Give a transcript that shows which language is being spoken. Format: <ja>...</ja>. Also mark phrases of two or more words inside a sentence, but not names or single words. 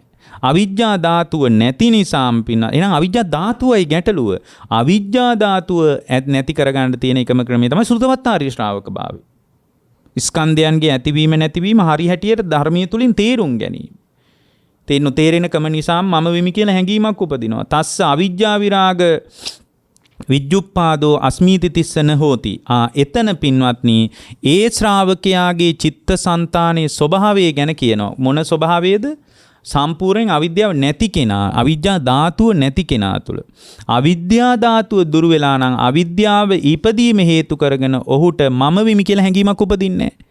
<si>අවිජ්ජා ධාතුව නැති නිසාම පින්න. එහෙනම් අවිජ්ජා ධාතුවයි ගැටලුව. අවිජ්ජා ධාතුව නැති කරගන්න තියෙන එකම ක්‍රමය තමයි සෘතවත් ආර්ය ශ්‍රාවක භාවය. ස්කන්ධයන්ගේ ඇතිවීම නැතිවීම හරි හැටියට ධර්මයේ තුලින් තේරුම් ගැනීම. තේරෙනකම නිසා මම වෙමි කියලා හැඟීමක් උපදිනවා.</si> <pi>තස්ස අවිජ්ජා විරාග විජ්ජුප්පාදෝ අස්මීති තිස්සන හෝති.</pi> <si>එතන පින්වත්නි ඒ ශ්‍රාවකයාගේ චිත්තසංතානයේ ස්වභාවය ගැන කියනවා. මොන ස්වභාවයේද? සම්පූර්ණයෙන් අවිද්‍යාව නැති කෙනා, අවිජ්ජා ධාතුව නැති කෙනා තුළ. අවිද්‍යා ධාතුව දුරු වෙලා නම් අවිද්‍යාව ඉපදීම හේතු කරගෙන ඔහුට මම වෙමි කියලා හැඟීමක් උපදින්නේ නැහැ.</si>